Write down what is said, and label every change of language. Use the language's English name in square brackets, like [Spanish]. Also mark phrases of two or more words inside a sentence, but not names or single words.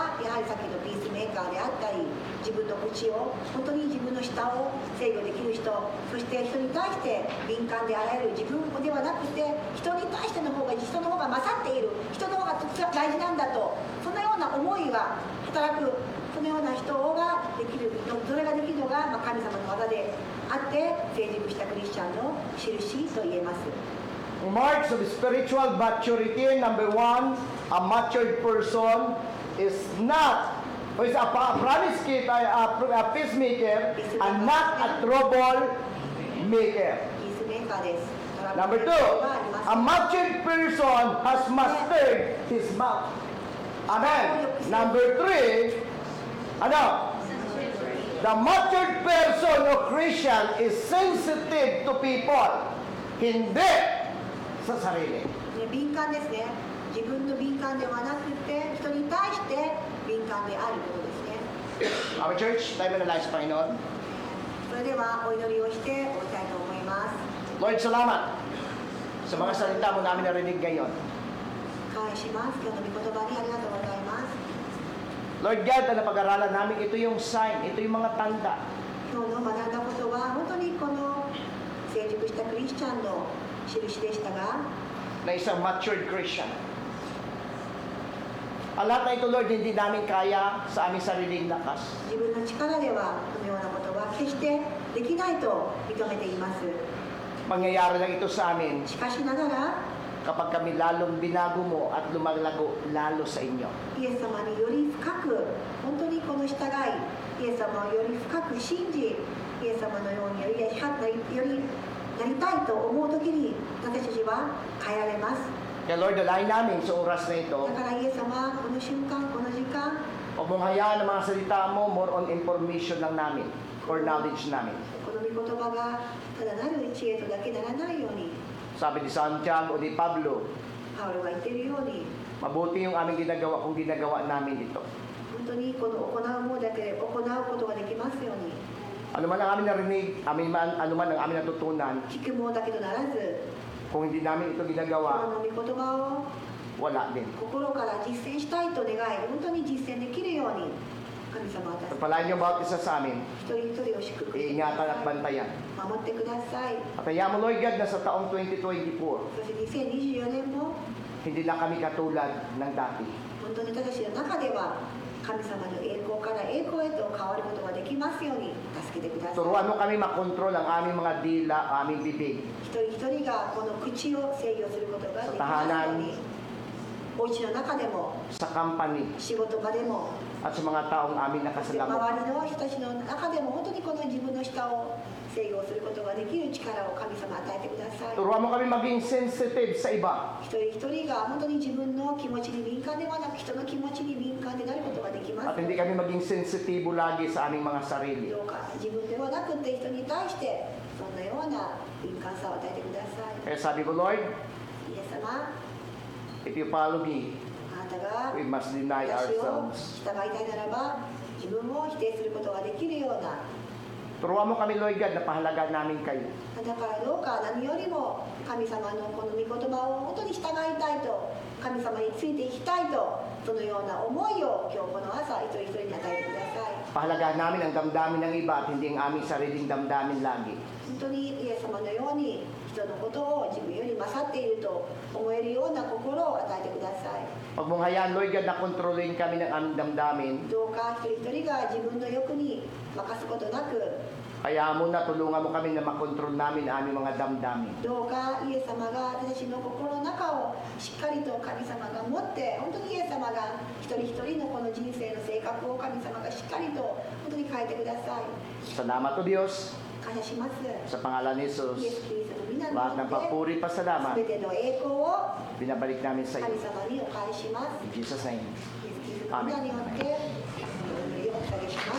[Japanese] はやはりさっきのピースメーカーであったり、自分の口を本当に自分の舌を制御できる人、そして人に対して敏感であられる自分ではなくて、人に対しての方が勝っている、人の方が大事なんだと、そのような思いが働く、そのような人ができる、それができるのが神様の技であって成熟したクリスチャンの印と言えます。 [English] Marks of spiritual maturity, number 1, a matured person is not, or is a promise keeper, a peacemaker, and not a trouble maker. [Japanese] ピースメーカーです。 [English] Number 2, a matured person has mastered his mouth. Amen. Number 3, ano? The matured person or Christian is sensitive to people. [Filipino] Hindi sa sarili. [Japanese] 敏感ですね。自分の敏感ではなくて、人に対して敏感であることですね。 [English] Our church, [Filipino] tayo manalay sa Panginoon. [Japanese] それではお祈りをして終わりたいと思います。 [Filipino] Lord, salamat sa mga salita mo namin narinig ngayon. [Japanese] 感謝します。今日の御言葉にありがとうございます。 [Filipino] Lord God, na napag-aralan namin, ito yung sign, ito yung mga tanda [Japanese] 今日の学んだことは本当にこの成熟したクリスチャンの印でしたが、 [Filipino] na isang [English] matured Christian. [Filipino] Ang lahat na ito, Lord, hindi namin kaya sa aming sariling lakas. [Japanese] 自分の力ではこのようなことは決してできないと認めています。 [Filipino] Mangyayari lang ito sa amin [Japanese] しかしながら [Filipino] kapag kami lalong binago mo at lumalago lalo sa inyo. [Japanese] イエス様により深く本当にこの従い、イエス様をより深く信じ、イエス様のようによりなりたいと思うときに私たちは変えられます。 [Filipino] Kaya Lord, dalahin namin sa oras na ito, [Japanese] だからイエス様、この瞬間、この時間、 [Filipino] huwag mong hayaan ang mga salita mo [English] more on information [Filipino] lang namin [English] or knowledge [Filipino] namin. [Japanese] この御言葉がただなる知恵とだけならないように、 [Filipino] Sabi ni Santiago o ni Pablo, [Japanese] パウロが言っているように、 [Filipino] mabuti yung aming ginagawa kung ginagawa namin ito. [Japanese] 本当にこの行うものだけで行うことができますように、 [Filipino] Ano man ang aming narinig, ano man ang aming natutunan, [Japanese] 聞くものだけとならず、 [Filipino] kung hindi namin ito [Japanese] こ [Filipino] ginagawa, [Japanese] の御言葉を [Filipino] wala din. [Japanese] 心から実践したいと願い、本当に実践できるように、神様は私たち [Filipino] Pagpalain niyo bawat isa sa amin, [Japanese] 一人一人を祝福してくだ [Filipino] iingatan at [Japanese] さい。 [Filipino] bantayan. [Japanese] 守ってください。 [Filipino] At hayaan mo, Lord God, na sa taong 2024, [Japanese] そして2024年も [Filipino] hindi na kami katulad ng dati. [Japanese] 本当に私たちの中では神様の栄光から栄光へと変わることができますように助けてください。 [Filipino] Turuan mo kami makontrol ang aming mga dila, aming bibig. [Japanese] 一人一人がこの口を制御することができさますよう [Filipino] tahanan [Japanese] に、お家の中でも [Filipino] sa company [Japanese] 仕事場でも [Filipino] at sa mga taong aming [Japanese] 周 [Filipino] nakasalamo. [Japanese] りの人たちの中でも本当にこの自分の舌を制御することができる力を神様与えてください。 [Filipino] Turuan mo kami maging sensitive sa iba. [Japanese] 一人一人が本当に自分の気持ちに敏感ではなく人の気持ちに敏感でなることができま [Filipino] At [Japanese] す。 [Filipino] hindi kami maging sensitibo lagi sa aming mga sarili. [Japanese] どうか自分ではなくて人に対してそんなような敏感さを与えてください。 [Filipino] Kaya sabi ko, Lord, [Japanese] イエス様、 [English] if you follow me, [Japanese] あなたが [English] we must deny [Japanese] 私を [English] ourselves. [Japanese] 従いたいならば自分を否定することができるような、 [Filipino] Turuan mo kami, Lord God, na pahalagaan namin kayo. [Japanese] だからどうか何よりも神様のこの御言葉を本当に従いたいと、神様についていきたいと、そのような思いを今日この朝一人一人に与えてください。 [Filipino] Pahalagaan namin ang damdamin ng iba at hindi ang aming sariling damdamin lagi. [Japanese] 本当にイエス様のように人のことを自分より勝っていると思えるような心を与えてください。 [Filipino] Huwag mong hayaan, Lord God, na kontrolin kami ng aming damdamin. [Japanese] どうか一人一人が自分の欲に任すことなく、 [Filipino] Kaya mo na, tulungan mo kami na makontrol namin ang aming mga damdamin. [Japanese] どうかイエス様が私たちの心の中をしっかりと神様が持って、本当にイエス様が一人一人のこの人生の性格を神様がしっかりと本当に変えてください。 [Filipino] Salamat o Diyos, [Japanese] 感謝します。 [Filipino] sa pangalan ni [Japanese] イエ [Filipino] Jesus. [Japanese] ス・キリストの皆に [Filipino] Lahat [Japanese] よ [Filipino] ng [Japanese] って [Filipino] papuri pasalamat, [Japanese] 全ての栄光を [Filipino] binabalik namin sa [Japanese] 神 [Filipino] iyo. [Japanese] 様にお返しします。 [English] In Jesus' name. [Japanese] イエス・キリストの皆によってお祈りをお捧げします。